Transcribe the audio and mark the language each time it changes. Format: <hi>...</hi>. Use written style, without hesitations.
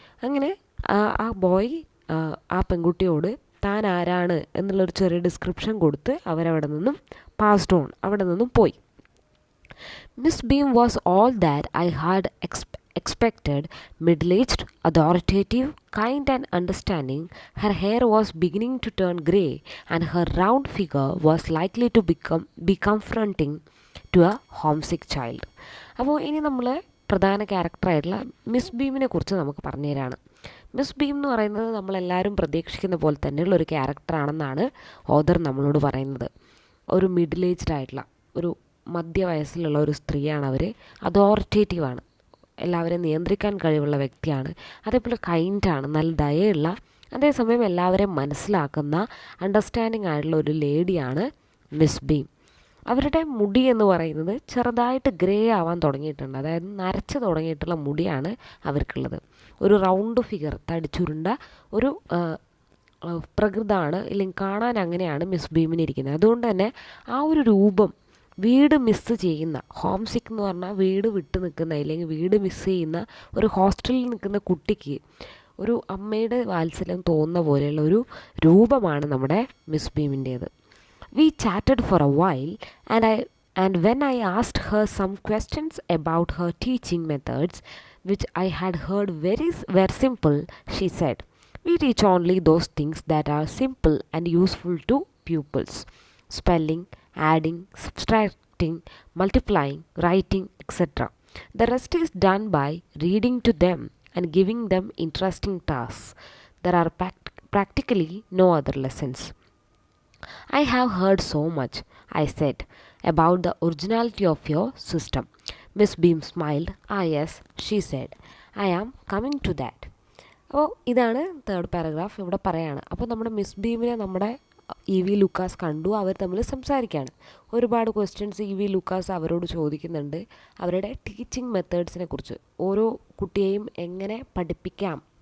<ml>അങ്ങനെ ആ ബോയ് ആ പെൺകുട്ടിയോട് താൻ ആരാണ് എന്നുള്ളൊരു ചെറിയ ഡിസ്ക്രിപ്ഷൻ കൊടുത്ത് അവരവിടെ നിന്നും പാസ്ഡ് ഓൺ, അവിടെ നിന്നും പോയി.</ml> <en>Miss Beam was all that I had expected, middle-aged, authoritative, kind and understanding. Her hair was beginning to turn grey, and her round figure was likely to be confronting to a homesick child.</en> <ml>അപ്പോൾ ഇനി നമ്മൾ പ്രധാന ക്യാരക്ടറായിട്ടുള്ള miss ബീമിനെ കുറിച്ച് നമുക്ക് പറഞ്ഞു തരാണ്. Miss beam എന്ന് പറയുന്നത് നമ്മളെല്ലാവരും പ്രതീക്ഷിക്കുന്ന പോലെ തന്നെയുള്ള ഒരു ക്യാരക്ടറാണെന്നാണ് ഓദർ നമ്മളോട് പറയുന്നത്. ഒരു മിഡിൽ ഏജ്ഡ് ആയിട്ടുള്ള ഒരു മധ്യവയസ്സിലുള്ള ഒരു സ്ത്രീയാണ് അവർ. അതോറിറ്റേറ്റീവാണ്, എല്ലാവരെയും നിയന്ത്രിക്കാൻ കഴിവുള്ള വ്യക്തിയാണ്. അതേപോലെ കൈൻഡാണ്, നല്ല ദയയുള്ള, അതേസമയം എല്ലാവരെയും മനസ്സിലാക്കുന്ന അണ്ടർസ്റ്റാൻഡിങ് ആയിട്ടുള്ള ഒരു ലേഡിയാണ് മിസ് ബീം. അവരുടെ മുടി എന്ന് പറയുന്നത് ചെറുതായിട്ട് ഗ്രേ ആവാൻ തുടങ്ങിയിട്ടുണ്ട്, അതായത് നരച്ച് തുടങ്ങിയിട്ടുള്ള മുടിയാണ് അവർക്കുള്ളത്. ഒരു റൗണ്ട് ഫിഗർ, തടിച്ചുരുണ്ട ഒരു പ്രകൃതമാണ്, ഇല്ലെങ്കിൽ കാണാൻ അങ്ങനെയാണ് മിസ് ബീമിന് ഇരിക്കുന്നത്. അതുകൊണ്ട് തന്നെ ആ ഒരു രൂപം വീട് മിസ്സ് ചെയ്യുന്ന, ഹോം സിക്ക് എന്ന് പറഞ്ഞാൽ വീട് വിട്ട് നിൽക്കുന്ന ഇല്ലെങ്കിൽ വീട് മിസ്സ് ചെയ്യുന്ന ഒരു ഹോസ്റ്റലിൽ നിൽക്കുന്ന കുട്ടിക്ക് ഒരു അമ്മയുടെ വാത്സല്യം തോന്നുന്ന പോലെയുള്ള ഒരു രൂപമാണ് നമ്മുടെ miss ബീമിൻ്റേത്.</ml> <en>We chatted for a while, and when I asked her some questions about her teaching methods, which I had heard were simple, she said, "We teach only those things that are simple and useful to pupils: spelling, adding, subtracting, multiplying, writing, etc. The rest is done by reading to them and giving them interesting tasks. There are practically no other lessons." I have heard so much, I said, about the originality of your system. Miss Beam smiled. Ah yes, she said. I am coming to that.</en> <ml>അപ്പോൾ ഇതാണ് third paragraph ഇവിടെ പറയാണ്. അപ്പോൾ നമ്മുടെ miss ബീമിനെ നമ്മുടെ V Lucas കണ്ടു, അവർ തമ്മിൽ സംസാരിക്കുകയാണ്. ഒരുപാട് ക്വസ്റ്റ്യൻസ് വി ലൂക്കാസ് അവരോട് ചോദിക്കുന്നുണ്ട്, അവരുടെ ടീച്ചിങ് മെത്തേഡ്സിനെ കുറിച്ച്. ഓരോ കുട്ടിയെയും എങ്ങനെ പഠിപ്പിക്കാം</ml>